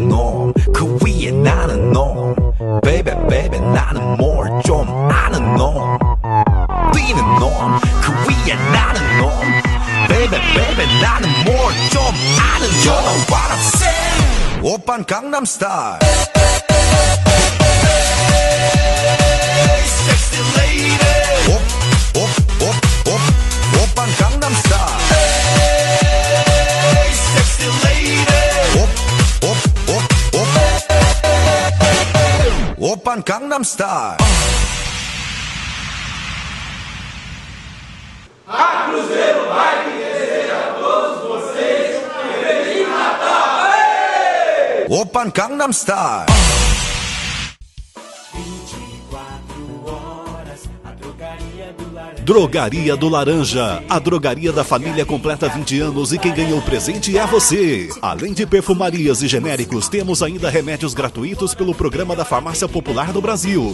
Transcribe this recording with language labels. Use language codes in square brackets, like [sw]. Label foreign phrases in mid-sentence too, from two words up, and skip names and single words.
[ko] 놈 그 위에 나는 놈 [en] Baby baby [ko] 나는 뭘 좀 아는 놈 뛰는 놈 그 위에 나는 놈 [en] Baby baby [ko] 나는 뭘 좀 아는 놈 [en] You know what I'm saying [ko] 오빤 강남스타일 [en] Sexy lady [ko] 오빤 강남스타일 [en] Sexy lady [ko] 오빤 강남스타일 [pt] A Cruzeiro Bike deseja a todos vocês um Feliz Natal! Ei! [ko] 오빤 강남스타일 [pt] Drogaria do Laranja, a drogaria da família completa 20 anos e quem ganhou o presente é você. Além de perfumarias e genéricos, temos ainda remédios gratuitos pelo programa da Farmácia Popular do Brasil.